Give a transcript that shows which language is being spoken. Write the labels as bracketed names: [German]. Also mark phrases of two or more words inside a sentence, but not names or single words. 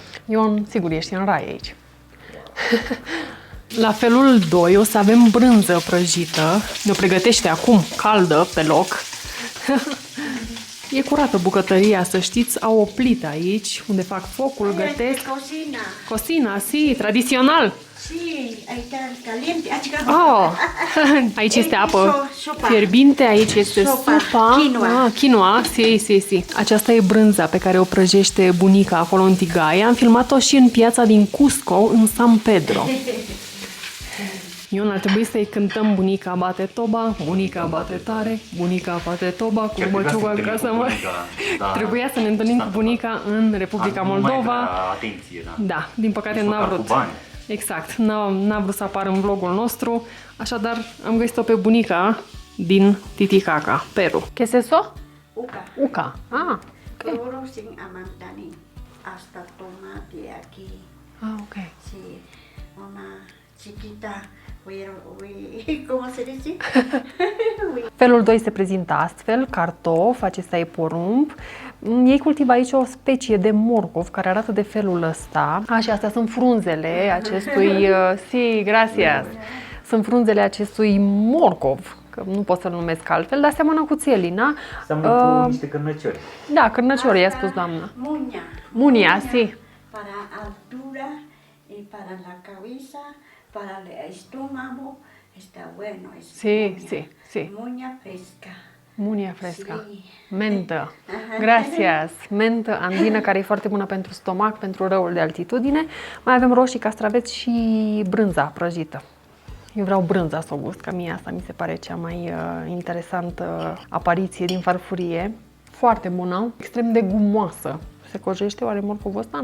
[Romanian] Ion, sigur, ești în rai aici. La felul 2 o să avem brânză prăjită. Ne-o pregătește acum, caldă, pe loc. E curată bucătăria, să știți. Au o plită aici, unde fac focul, gătesc. [Spanish] Cocina. Cocina, si, tradițional. Sí, ahí está caliente. [Romanian] Oh, aici este apă fierbinte, aici este supa. [Spanish] Quinoa. Quinoa, si. [Romanian] Aceasta e brânza pe care o prăjește bunica acolo în Tigaia. Am filmat-o și în piața din Cusco, în San Pedro. Ion, ar trebui să-i cântăm bunica bate toba, bunica bate tare, bunica bate toba, cu măciuga ca să mă... Trebuia să ne întâlnim cu bunica în Republica Moldova. Atenție, da. Da, din păcate n-a vrut. Exact, n-a vrut să apară în vlogul nostru, așadar am găsit-o pe bunica din Titicaca, Peru. [Spanish] ¿Qué es eso? Uca. Uca. Ah, ok. Todo sin amantanin. Hasta tomate aquí. Ah, ok. Sí, una chiquita. ¿Cómo se dice? [Romanian] Felul 2 se prezintă astfel, cartof, acesta e porumb. Ei cultivă aici o specie de morcov care arată de felul ăsta. Și astea sunt frunzele acestui... [Spanish] Si, gracias! [Romanian] Sunt frunzele acestui morcov, că nu pot să-l numesc altfel, dar seamănă cu țelina. Seamănă cu niște cârnăciori. Da, cârnăciori, i-a spus doamna. [Spanish] Muña. Munia, si. Para altura y para la cabeza, para el estómago, está bueno. Es Sí. Muña fresca. Munia fresca. Sí. [Romanian] Mentă. Gracias. Mentă andină, care e foarte bună pentru stomac, pentru răul de altitudine. Mai avem roșii, castraveți și brânza prăjită. Eu vreau brânza să o gust, că mie asta mi se pare cea mai interesantă apariție din farfurie. Foarte bună, extrem de gumoasă. Se cojește oare morcovul ăsta?